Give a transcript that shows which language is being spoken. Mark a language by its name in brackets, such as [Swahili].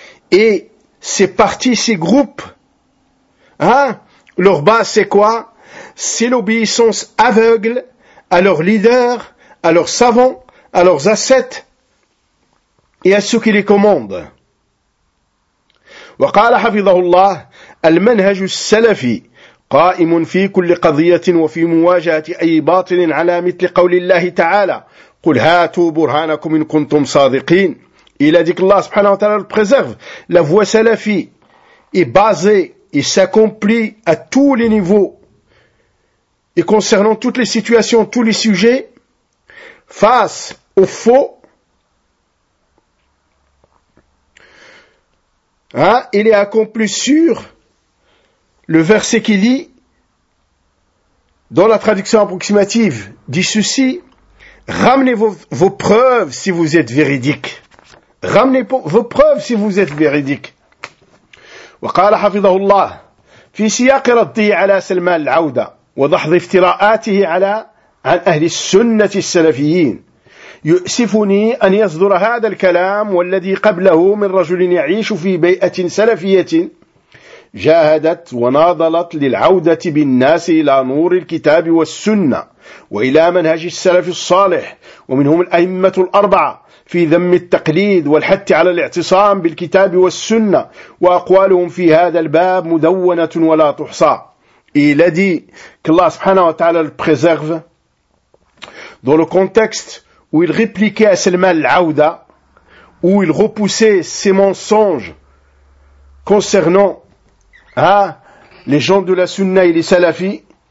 [French] Et ces partis, ces groupes, hein, leur base c'est quoi? C'est l'obéissance aveugle à leurs leaders, à leurs savants, à leurs ascètes et à ceux qui les commandent. [Arabic] وقال حفظه الله المنهج السلفي قائم في كل قضية وفي مواجهة أي باطل على مثل قول الله تعالى قل هاتوا برهانكم إن كنتم صادقين. [French] Il a dit que Allah subhanahu wa ta'ala le préserve. La voie salafi est basée et s'accomplit à tous les niveaux et concernant toutes les situations, tous les sujets, face aux faux hein, il est accompli sur le verset qui dit, dans la traduction approximative, dit ceci: ramenez vos preuves si vous êtes véridiques. Ramenez vos preuves si vous êtes véridiques. [Arabic] وقال حفظه الله في سياق رده على سلمان العودة وضحض افتراءاته على عن أهل السنة السلفيين. يؤسفني أن يصدر هذا الكلام والذي قبله من رجل يعيش في بيئة سلفية جاهدت وناضلت للعودة بالناس إلى نور الكتاب والسنة وإلى منهج السلف الصالح، ومنهم الأئمة الأربعة في ذم التقليد والحث على الاعتصام بالكتاب والسنة، وأقوالهم في هذا الباب مدونة ولا تحصى. [French] Il a dit que Allah subhanahu wa ta'ala le préserve dans le contexte où il répliquait à Salman al-Aouda, où il repoussait ses mensonges concernant hein, les gens de la sunna et les salafis.